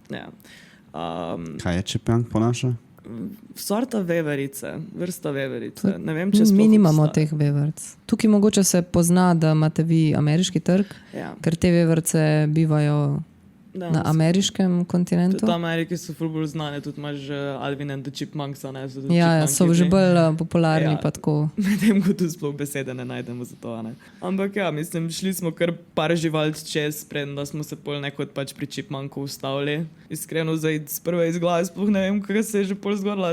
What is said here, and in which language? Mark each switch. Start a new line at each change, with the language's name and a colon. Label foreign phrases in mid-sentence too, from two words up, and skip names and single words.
Slovenian: Kaj je Chipmunk po naše? Sorta veverice, vrsta veverice. Ne vem, če mi nimamo teh veverc. Tukaj mogoče se pozna, da imate vi ameriški trg, ker te veverce bivajo na ameriškem kontinentu. Tudi v Ameriki so ful bolj znane, tudi imaš Alvin and the Chipmunks, ne? Ja, so že bolj popularni pa tako. Medtem, ko tu sploh besede ne najdemo za to, ne? Ampak ja, mislim, šli smo kar par živalc čez, preden da smo se pol nekod pač pri Chipmunku ustavili. Iskreno, zdaj sprve iz glave sploh ne vem, kaj se je že pol zgodila.